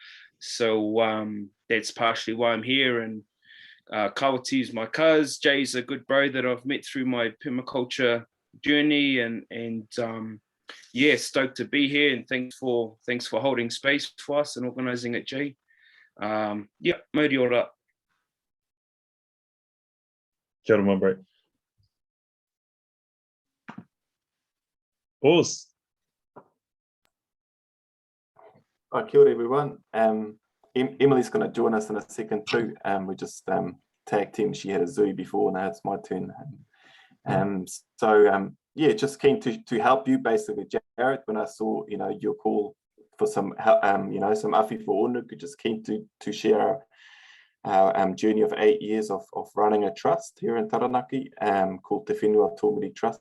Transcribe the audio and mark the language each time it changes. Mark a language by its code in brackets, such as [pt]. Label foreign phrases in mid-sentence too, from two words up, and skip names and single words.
[en] So that's partially why I'm here, and Kawati's my cuz, Jay's a good bro that I've met through my permaculture journey, and yeah, stoked to be here, and thanks for holding space for us and organising it, Jay. Yeah, [mi] mauri ora. Kia ora, [en] my bro. Oz. [mi] Kia ora, [en] everyone. Emily's going to join us in a second too. We just tag team. She had a zoo before. Now it's my turn. Yeah, just keen to help you basically, Jared. When I saw your call for some help, some afi for Onuku, just keen to share our journey of 8 years of running a trust here in Taranaki called Te Whenua Tōmiri Trust.